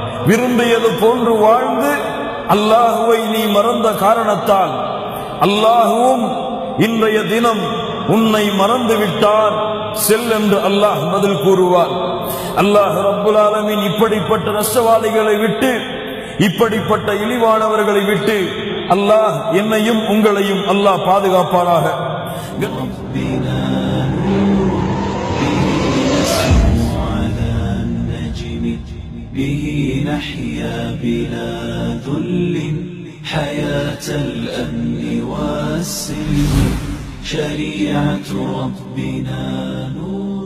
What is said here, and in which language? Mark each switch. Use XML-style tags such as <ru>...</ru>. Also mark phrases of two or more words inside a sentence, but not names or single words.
<ta>விரும்பியது போன்று வாழ்ந்து அல்லாஹுவை நீ மறந்த காரணத்தால் அல்லாஹுவும் இன்றைய தினம் உன்னை மறந்து விட்டார், செல் என்று அல்லாஹ் பதில் கூறுவார்.</ta> <ar>الله رب العالمين</ar> <ta>இப்படிப்பட்ட நஷ்டவாளிகளை விட்டு, இப்படிப்பட்ட இழிவானவர்களை விட்டு அல்லாஹ் என்னையும் உங்களையும் அல்லாஹ் பாதுகாப்பாராக.</ta> <ar>به نحيا بلا ذل حياة الأمن والسلم شريعة ربنا نور</ar>